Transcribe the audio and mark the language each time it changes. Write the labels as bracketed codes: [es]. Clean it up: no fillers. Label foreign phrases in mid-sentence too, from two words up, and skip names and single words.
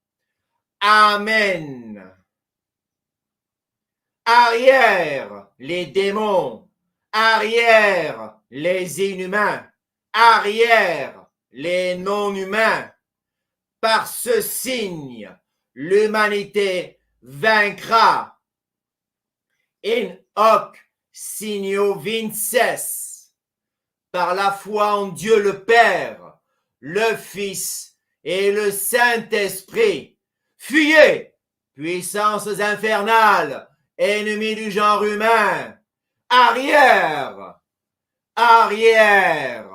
[fr] Amen. Arrière, les démons. Arrière, les inhumains. Arrière, les non-humains. Par ce signe, l'humanité vaincra. [la] In hoc signo vinces. [fr] Par la foi en Dieu le Père, le Fils et le Saint-Esprit. Fuyez, puissances infernales, ennemis du genre humain. Arrière, arrière.